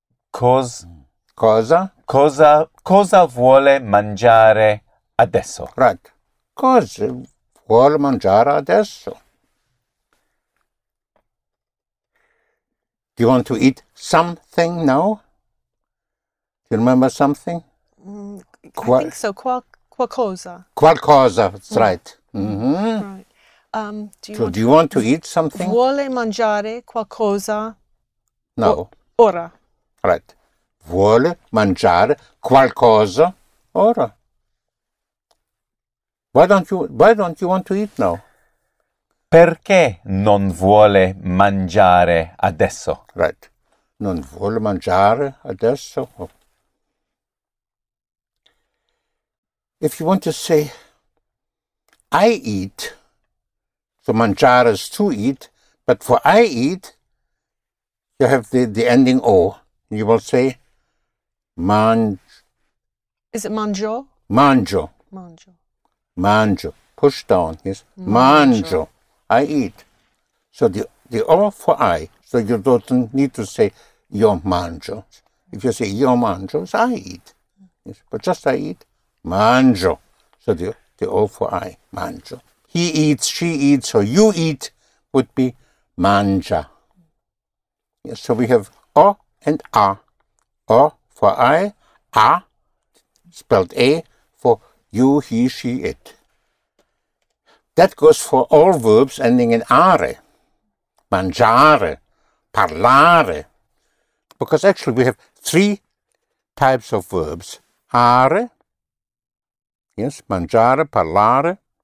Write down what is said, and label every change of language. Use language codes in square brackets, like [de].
[it] Cosa vuole mangiare adesso? [en] Right. [it] Cosa vuole mangiare adesso? [en] Do you want to eat something now? Do you remember something? I think so. Qualcosa. Qualcosa. That's right. Right. Do you want to eat something? [it] Vuole mangiare qualcosa? [en] No. [it] Ora. [en] Right. [it] Vuole mangiare qualcosa ora. [en] Why don't you want to eat now? [it] Perché non vuole mangiare adesso? [en] Right. [it] Non vuole mangiare adesso. Oh. [en] If you want to say, I eat, so mangiare is to eat, but for I eat, you have the ending O. You will say, Is it mangio? [it] Mangio. Mangio. [en] Mangio. Push down. Yes. Mangio. I eat. So the O for I. So you don't need to say [it] io mangio. [en] If you say io mangio, it's I eat. Yes. But just I eat. Mangio. So the O for I. Mangio. he eats, she eats, or you eat would be mangia. Yes, so we have O and A. O for I, A, spelled A, for you, he, she, it. That goes for all verbs ending in are. Mangiare, parlare. Because actually we have three types of verbs. Are, yes, mangiare, parlare.